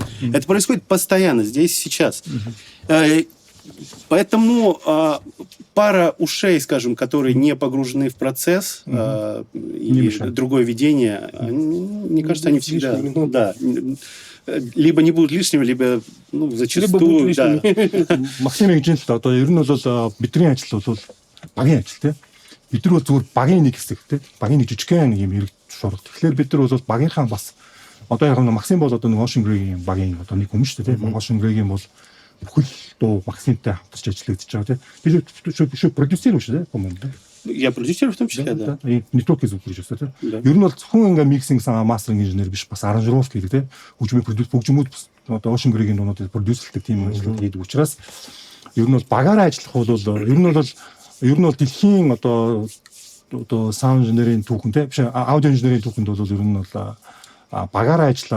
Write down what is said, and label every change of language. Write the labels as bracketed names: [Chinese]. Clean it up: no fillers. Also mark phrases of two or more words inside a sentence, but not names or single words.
[Russian] Это происходит постоянно, здесь, сейчас. Поэтому пара ушей, скажем, которые не погружены в процесс и другое видение, мне кажется, они всегда... Да, либо не будут лишними, либо зачастую... Да. [Mongolian] Максимын гэж л одоо ер нь бол бидний ажил бол багийн ажил тийм. Бид нар бол зүгээр багийн нэг хэсэг тийм. Багийн нэг жижигхэн юм хэрэг шуурга. Тэгэхээр бид нар бол багийнхаа бас одоо яг нь Максим бол одоо нэг Ocean Grey-ийн багийн одоо нэг хүн шүү дээ тийм. Ocean Grey-ийн бол бүхэл дуу Максимтай хамтарч ажиллагдаж байгаа тийм. Би продюсер шүү дээ. [Russian] Я продюсер в том числе, да. [Mongolian] Нэтворкийн звукрежиссер тийм. [Russian] Да. [Mongolian] Ер нь бол зөвхөн ингээ миксинг мастеринг инженер биш бас аранжировка хийдэг тийм. Хөгжмийн продюсер хөгжмүүд одоо Ocean Greg-ийн дуунуудыг продюсерлдэг тийм ажил хийдэг учраас ер нь бол багаараа ажиллах бол ер нь бол дэлхийн одоо саунд инженерийн түүхэн тийм биш аудио инженерийн түүхэнд бол ер нь бол багаараа ажиллаа.